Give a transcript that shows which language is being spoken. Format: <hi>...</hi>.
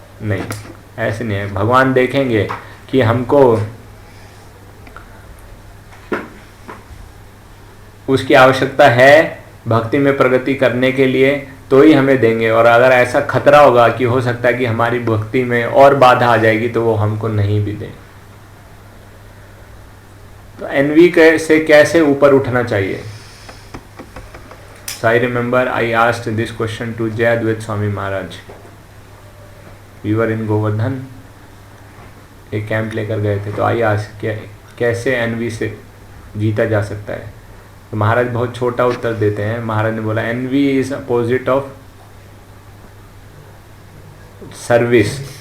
<hi>नहीं, ऐसे नहीं है. भगवान देखेंगे कि हमको उसकी आवश्यकता है भक्ति में प्रगति करने के लिए, तो ही हमें देंगे. और अगर ऐसा खतरा होगा कि हो सकता है कि हमारी भक्ति में और बाधा आ जाएगी, तो वो हमको नहीं भी दें. तो एनवी से कैसे ऊपर उठना चाहिए?</hi> <en>So I remember I asked this question to Jay Advait Swami Maharaj. We were in Govardhan,</en> <hi>एक कैंप लेकर गए थे. तो</hi> <en>I ask</en> <hi>कैसे एनवी से जीता जा सकता है? तो महाराज बहुत छोटा उत्तर देते हैं. महाराज ने बोला</hi> <en>Envy is opposite of service.</en>